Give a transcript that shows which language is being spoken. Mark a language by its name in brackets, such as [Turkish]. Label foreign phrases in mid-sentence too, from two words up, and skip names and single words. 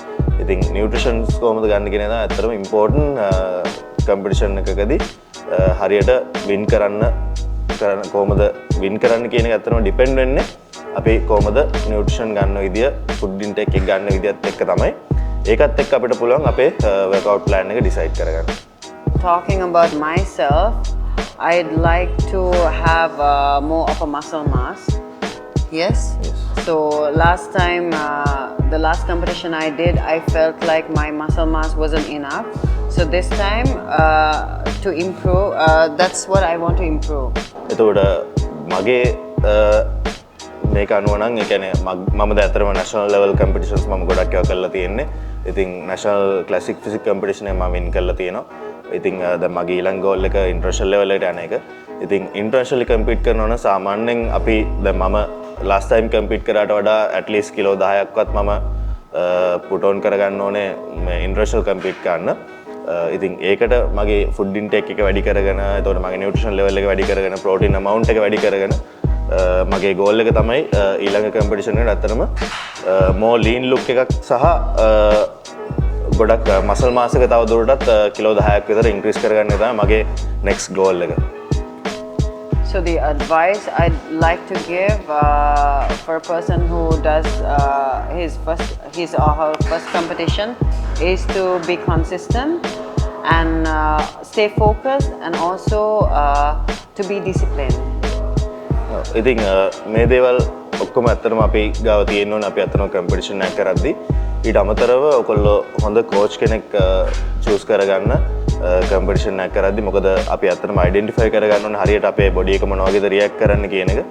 [Sinhala] ඉතින් නියුට්‍රිෂන්ස් කොහොමද ගන්න කියන එක තමයි ඇත්තටම [English] important competition [Sinhala] එකකදී හරියට වින් කරන්න කොහොමද වින් කරන්න කියන එක ඇත්තටම ඩිපෙන්ඩ් වෙන්නේ අපි කොහොමද නියුට්‍රිෂන් ගන්න විදිය [English] food intake [Sinhala] එක ගන්න විදියත් එක්ක තමයි. ඒකත් එක්ක අපිට පුළුවන් අපේ [English] workout plan [Sinhala] එක ඩිසයිඩ් කරගන්න. [English] Talking about myself, I'd like to have more of a muscle mass. Yes? Yes. So last time, the last competition I did, I felt like my muscle mass wasn't enough. So this time, to improve, that's what I want to improve. [Sinhala] එතකොට මගේ මේක අනුව නම් ඒ කියන්නේ මම දැන් [English] national level competitions [Sinhala] මම ගොඩක් ඒවා කරලා තියෙන්නේ. ඉතින් [English] national classic physique competition [Sinhala] එක මම වින් කරලා තියෙනවා. ඉතින් දැන් මගේ ඊළඟ ගෝල් එක [English] international level [Sinhala] එකට යන එක. ඉතින් [English] internationally compete [Sinhala] කරනවා නම් සාමාන්‍යයෙන් අපි දැන් මම [English] last time compete [Sinhala] කරාට වඩා ඇට්ලීස්ට් කිලෝ 10ක්වත් මම [English] put on [Sinhala] කරගන්න ඕනේ මේ [English] international compete [Sinhala] කරන්න. ඉතින් ඒකට මගේ [English] food intake [Sinhala] එක වැඩි කරගෙන එතකොට මගේ [English] nutrition level [Sinhala] එක වැඩි කරගෙන [English] protein amount [Sinhala] එක වැඩි කරගෙන මගේ ගෝල් එක තමයි ඊළඟ කම්පිටිෂන් එකට ඇත්තටම [English] more lean look [Sinhala] එකක් සහ ගොඩක් [English] muscle mass [Sinhala] එක තව දුරටත් කිලෝ 10ක් විතර ඉන්ක්‍රීස් කරගන්න තමයි මගේ [English] next goal [Sinhala] එක. [English] So the advice I'd like to give for a person who does his or her first competition is to be consistent and stay focused and also to be disciplined. [Sinhala] ඉතින් මේ දේවල් ඔක්කොම ඇත්තටම අපි ගාව තියෙන්න ඕනේ අපි අතන කම්පිටිෂන් එකක් කරද්දී ඊට අමතරව ඔයගොල්ලෝ හොඳ කෝච් කෙනෙක් චූස් කරගන්න කම්පිටිෂන් එකක් කරද්දී මොකද අපි ඇත්තටම අයිඩෙන්ටිෆයි කරගන්න ඕනේ හරියට අපේ බොඩි එක මොන වගේද රියැක්ට් කරන්න කියන එක.